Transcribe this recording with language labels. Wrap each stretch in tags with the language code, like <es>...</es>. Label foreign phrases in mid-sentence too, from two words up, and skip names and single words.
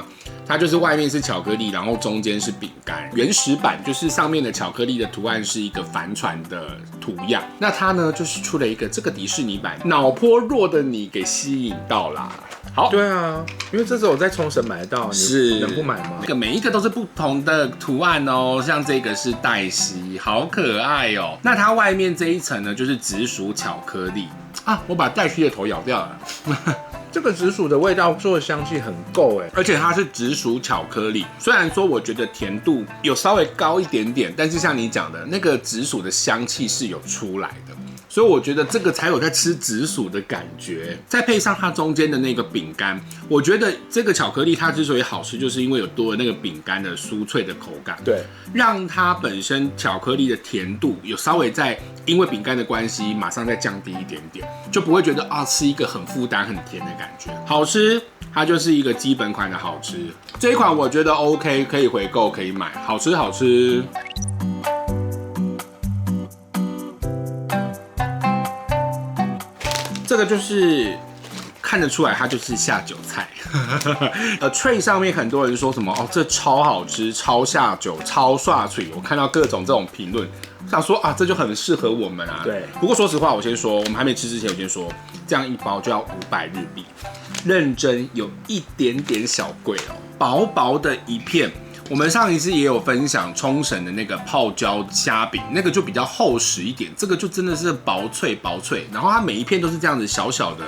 <zh>它就是外面是巧克力，然後中間是餅乾。原始版就是上面的巧克力的圖案是一個帆船的圖樣。那它呢，就是出了一個這個迪士尼版，腦波弱的你給吸引到啦。好，對啊，因為這次我在沖繩買得到，你能不買嗎？這個每一個都是不同的圖案哦，像這個是黛西，好可愛哦。那它外面這一層呢，就是紫薯巧克力啊，我把黛西的頭咬掉了。這個紫薯的味道做的香氣很夠哎，而且它是紫薯巧克力，雖然說我覺得甜度有稍微高一點點，但是像你講的那個紫薯的香氣是有出來的。所以我覺得這個才有在吃紫薯的感覺，再配上它中間的那個餅乾，我覺得這個巧克力它之所以好吃，就是因為有多了那個餅乾的酥脆的口感，對，讓它本身巧克力的甜度有稍微在因為餅乾的關係馬上再降低一點點，就不會覺得啊吃一個很負擔很甜的感覺，好吃。它就是一個基本款的好吃。這一款我覺得 OK， 可以回購，可以買，好吃好吃。這個就是看得出來，它就是下酒菜。tray 上面很多人說什麼哦，這超好吃、超下酒、超刷嘴，我看到各種這種評論，想說啊，這就很適合我們啊。對。不過說實話，我先說，我們還沒吃之前，我先說，這樣一包就要500日幣，認真有一點點小貴哦，薄薄的一片。我們上一次也有分享沖繩的那個泡椒蝦餅，那個就比較厚實一點，這個就真的是薄脆薄脆，然後它每一片都是這樣子小小的，</zh>